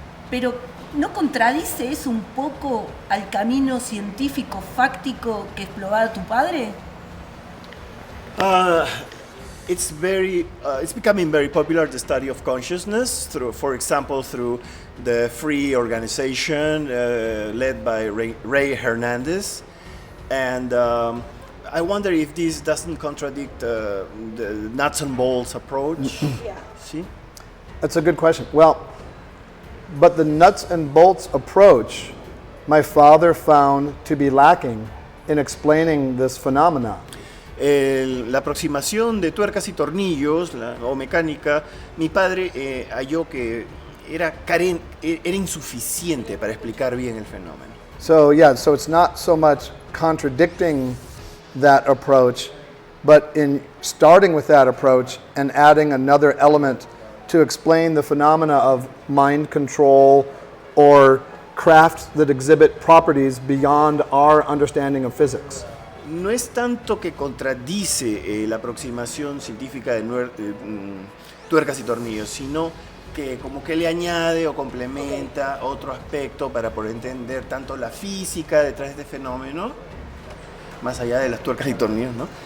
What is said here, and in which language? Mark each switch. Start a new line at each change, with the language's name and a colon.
Spanish: Pero ¿no contradice eso un poco al camino científico, fáctico que exploraba tu padre?
English: It's becoming very popular, the study of consciousness, for example, through the free organization led by Ray Hernandez. And I wonder if this doesn't contradict the nuts and bolts approach. Yeah.
Spanish: ¿Sí?
English: That's a good question. Well, but the nuts and bolts approach, my father found to be lacking in explaining this phenomena.
Spanish: La aproximación de tuercas y tornillos o mecánica, mi padre halló que era insuficiente para explicar bien el fenómeno.
English: So it's not so much contradicting that approach, but in starting with that approach and adding another element to explain the phenomena of mind control or crafts that exhibit properties beyond our understanding of physics.
Spanish: No es tanto que contradice la aproximación científica de tuercas y tornillos, sino que como que le añade o complementa otro aspecto para poder entender tanto la física detrás de este fenómeno, más allá de las tuercas y tornillos, ¿no?